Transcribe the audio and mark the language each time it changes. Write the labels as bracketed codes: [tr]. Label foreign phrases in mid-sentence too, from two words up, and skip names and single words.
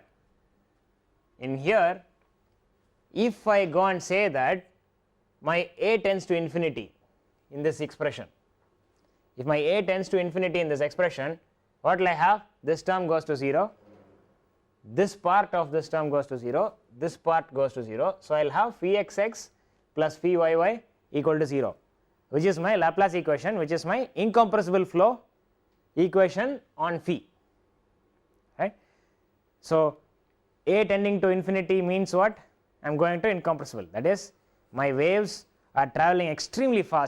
[en] In here, if I go and say that my a tends to infinity in this expression, if my a tends to infinity in this expression, what will I have? This term goes to 0, this part of this term goes to 0, this part goes to 0. So I will have phi xx plus phi yy equal to 0, which is my Laplace equation, which is my incompressible flow equation on phi, right. So a tending to infinity means what? I am going to incompressible, that is, my waves are traveling extremely fast.